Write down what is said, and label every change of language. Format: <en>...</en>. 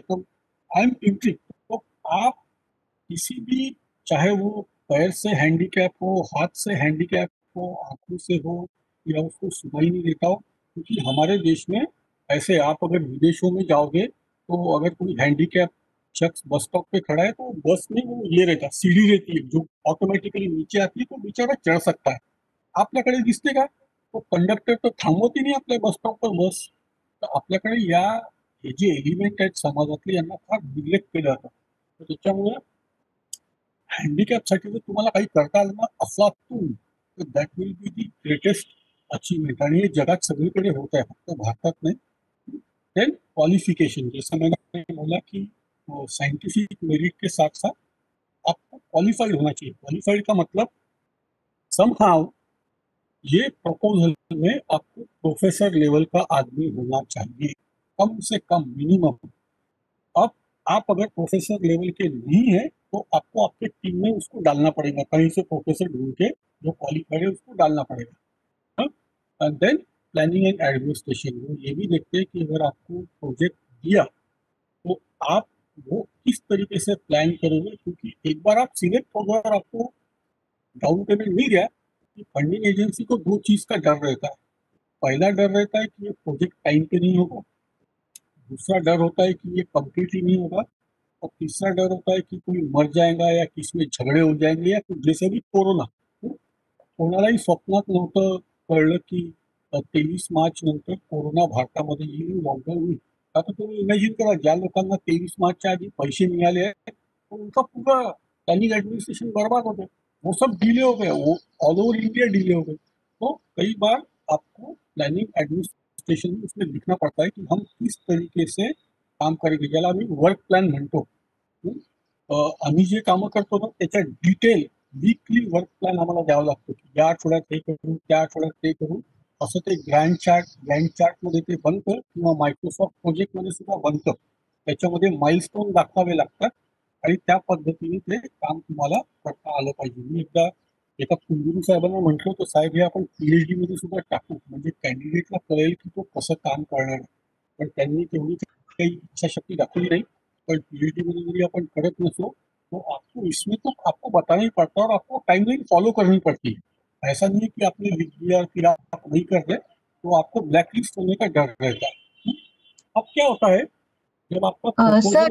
<hi>तो</hi> <en>I am intrigued.</en> <hi>तो आप किसी भी, चाहे वो पैर से हैंडीकैप हो, हाथ से हैंडीकैप हो, आंखों से हो, या उसको सुनाई नहीं देता हो, क्योंकि हमारे देश में ऐसे, आप अगर विदेशों में जाओगे तो अगर कोई हैंडीकैप शख्स बस स्टॉप पे खड़ा है तो बस में वो ये रहता, सीढ़ी रहती है जो ऑटोमेटिकली नीचे आती है, तो बेचारा चढ़ सकता है।</hi> <mr>आपल्याकडे दिसते का? तो कंडक्टर तर थांबवतही नाही आपल्या बस स्टॉपवर बस. तर आपल्याकडे हे जे एलिमेंट आहेत समाजातले, यांना फार निग्लेक्ट केलं जातं. तर त्याच्यामुळे हँडिकॅपसाठी जर तुम्हाला काही करता आलं ना अफलातून, तर</mr> <en>That will be the greatest achievement.</en> <mr>आणि हे जगात सगळीकडे होत आहे, फक्त भारतात नाही.</mr> <hi>देन क्वालिफिकेशन, जैसा मैंने बोला कि साइंटिफिक मेरिट के साथ साथ आपको क्वालिफाइड होना चाहिए. क्वालिफाइड का मतलब समहाउ ये प्रपोजल में आपको प्रोफेसर लेवल का आदमी होना चाहिए, कम से कम मिनिमम. अब आप अगर प्रोफेसर लेवल के नहीं है तो आपको आपके टीम में उसको डालना पड़ेगा, कहीं से प्रोफेसर ढूंढ के जो क्वालिफाइड है उसको डालना पड़ेगा. And then planning and administration, वो ये भी देखते हैं कि अगर आपको प्रोजेक्ट दिया तो आप वो किस तरीके से प्लान करोगे, क्योंकि एक बार आप सिलेक्ट हो गए और आपको डाउन पेमेंट मिल गया, कि फंडिंग एजेंसी को दो चीज का डर रहता है. पहला डर रहता है कि ये प्रोजेक्ट टाइम पे नहीं होगा, दूसरा डर होता है कि ये कंप्लीट ही नहीं होगा, और तीसरा डर होता है कि कोई मर जाएगा या किसी में झगडे हो जाएंगे, या कुछ जैसे भी कोरोना.</hi> <mr>कोणालाही स्वप्नात नव्हतं कळलं की 23 मार्च नंतर कोरोना भारतामध्ये येईल, लॉकडाऊन होईल. आता तुम्ही इमॅजिन करा, ज्या लोकांना 23 मार्चच्या आधी पैसे मिळाले आहेत,</mr> <hi>तो उनका पूरा प्लानिंग एडमिनिस्ट्रेशन बर्बाद हो गया, वो सब डिले हो गया, वो ऑल ओवर इंडिया डिले हो गए. तो कई बार आपको प्लानिंग एडमिनिस्ट्रेशन में उसमें लिखना पड़ता है कि हम किस तरीके से काम करेंगे,</hi> <mr>ज्याला आम्ही वर्क प्लॅन म्हणतो. आम्ही जे कामं करतो ना त्याच्या डिटेल वीकली वर्क प्लॅन आम्हाला द्यावा लागतो, की या आठवड्यात हे करू, त्या आठवड्यात ते करू, असं ते ग्रँड चार्टमध्ये ते बनतं, किंवा मायक्रोसॉफ्ट प्रोजेक्टमध्ये सुद्धा बनतं. त्याच्यामध्ये माइलस्टोन दाखवावे लागतात आणि त्या पद्धतीने ते काम तुम्हाला करता आलं पाहिजे. मी एकदा एका कुलगुरू साहेबांना म्हटलं होतं, साहेब हे आपण PhD मध्ये सुद्धा टाकू, म्हणजे कॅन्डिडेटला कळेल की तो कसं काम करणार आहे. पण त्यांनी तेवढी काही इच्छाशक्ती दाखवली नाही. पण PhD मध्ये जरी आपण करत नसलो</mr> <hi>तो आपको इसमें तो आपको बताना ही पड़ता है, और आपको टाइमलाइन फॉलो करनी पड़ती है. ऐसा नहीं है कि आपने लिख दिया फिर आप नहीं कर रहे तो आपको ब्लैक लिस्ट होने का डर रहता है. अब क्या होता है, जब आपका सर,</hi>